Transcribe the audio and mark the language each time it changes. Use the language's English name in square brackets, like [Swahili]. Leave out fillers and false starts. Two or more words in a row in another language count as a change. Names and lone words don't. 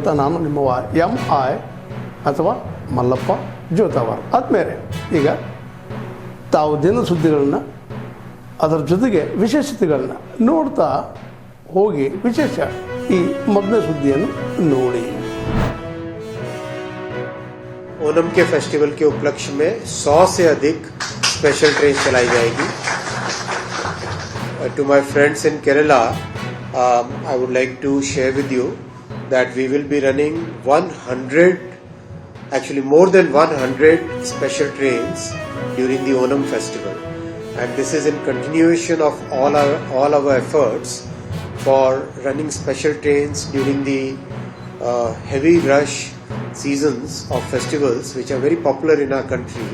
[Kannada] ನಾನು ನಿಮ್ಮವ MI ಅಥವಾ ಮಲ್ಲಪ್ಪ ಜೋತಾವರ್. ಆದ್ಮೇಲೆ ಈಗ ತಾವು ದಿನ ಸುದ್ದಿಗಳನ್ನು ಅದರ ಜೊತೆಗೆ ವಿಶೇಷತೆಗಳನ್ನ ನೋಡ್ತಾ ಹೋಗಿ ವಿಶೇಷ ಈ ಮೊದಲನೇ ಸುದ್ದಿಯನ್ನು ನೋಡಿ. [Hindi] ओणम के फेस्टिवल के उपलक्ष्य में 100 से अधिक स्पेशल ट्रेन चलाई जाएगी. [English] To my friends in Kerala, I would like to share with you that we will be running 100, actually more than 100 special trains during the Onam festival, and this is in continuation of all our efforts for running special trains during the heavy rush seasons of festivals which are very popular in our country.